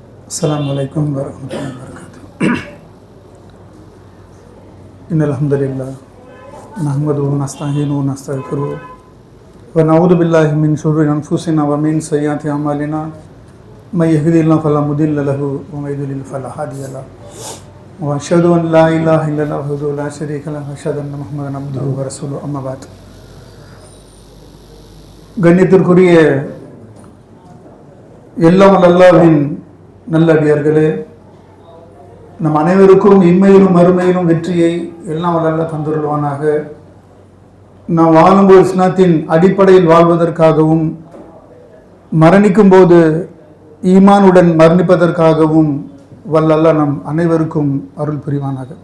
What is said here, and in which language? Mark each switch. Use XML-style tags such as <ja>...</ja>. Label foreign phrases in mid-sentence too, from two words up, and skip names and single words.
<ar>السلام عليكم ورحمة الله وبركاته. إن الحمد لله نحمده ونستعينه ونستغفره ونعوذ بالله من شرور أنفسنا ومن سيئات أعمالنا من يهده الله فلا مضل له ومن يضلل فلا هادي له وأشهد أن لا إله إلا الله وحده لا شريك له وأشهد أن محمدا عبده ورسوله أما بعد.</ar> <ta>கண்ணியத்திற்குரிய எல்லாம் அல்லாஹ்வின் நல்லடியார்களே, நம் அனைவருக்கும் இம்மையிலும் மறுமையிலும் வெற்றியை எல்லாம் அல்லாஹ் தந்துள்வானாக. நாம் வாழும்போது இஸ்லாத்தின் அடிப்படையில் வாழ்வதற்காகவும் மரணிக்கும் போது ஈமானுடன் மரணிப்பதற்காகவும் வல்லல்லாஹ் நம் அனைவருக்கும் அருள் புரிவானாக.</ta>